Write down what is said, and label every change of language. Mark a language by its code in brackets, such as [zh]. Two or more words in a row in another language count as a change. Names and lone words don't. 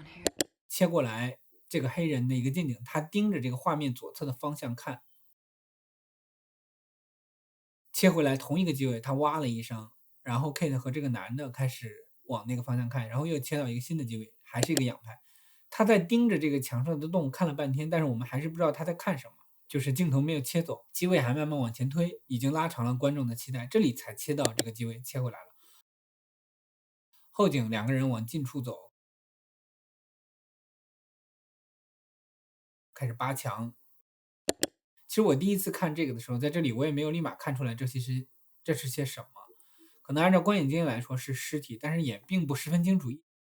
[zh] 切過來這個黑人的一個近景，他盯着這個畫面左側的方向看。切回來同一個機位，他哇了一聲，然後 Kate 和這個男的開始往那個方向看，然後又切到一個新的機位，還是一個仰拍。他在盯着這個牆上的洞看了半天，但是我們還是不知道他在看什麼，就是鏡頭沒有切走，機位還慢慢往前推，已經拉長了觀眾的期待，這裡才切到這個機位，切回來了。後景兩個人往近處走，開始扒牆。其實我第一次看這個的時候，在這裡我也沒有立馬看出來這是些什麼，可能按照觀影經驗來說是屍體，但是也並不十分清楚。